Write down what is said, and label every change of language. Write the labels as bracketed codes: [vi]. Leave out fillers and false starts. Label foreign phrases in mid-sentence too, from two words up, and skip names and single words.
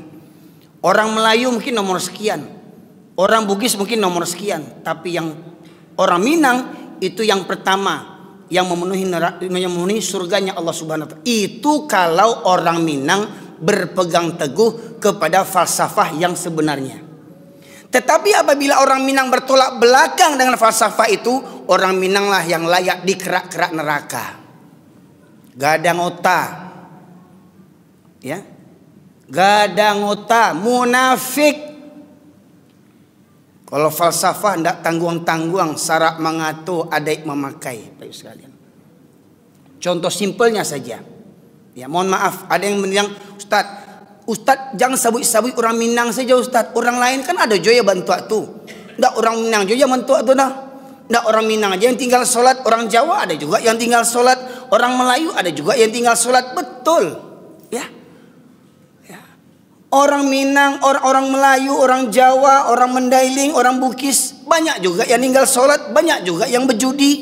[id] Orang Melayu mungkin nomor sekian. Orang Bugis mungkin nomor sekian, tapi yang orang Minang itu yang pertama yang memenuhi surganya Allah [ar] سبحانه وتعالى. [id] Itu kalau orang Minang berpegang teguh kepada falsafah yang sebenarnya. Tetapi apabila orang Minang bertolak belakang dengan falsafah itu, orang Minanglah yang layak dikerak-kerak neraka. [min] Gadang otak. Ya. Gadang otak, munafik. Kalau falsafah ndak tangguang-tangguang, sarak mengatur, adai memakai, Bapak sekalian. [id] Contoh simpelnya saja. Ya, mohon maaf, ada yang bilang, Ustadz jangan sabut-sabut orang Minang saja Ustadz. Orang lain kan ada juga bantu tu. [min] Ndak orang Minang juga bantu tu dah. [id] Ndak orang Minang aja yang tinggal sholat, orang Jawa ada juga yang tinggal sholat, orang Melayu ada juga yang tinggal sholat, betul. Ya. Orang Minang, orang Melayu, orang Jawa, orang Mandailing, orang Bugis, banyak juga yang tinggal sholat, banyak juga yang berjudi.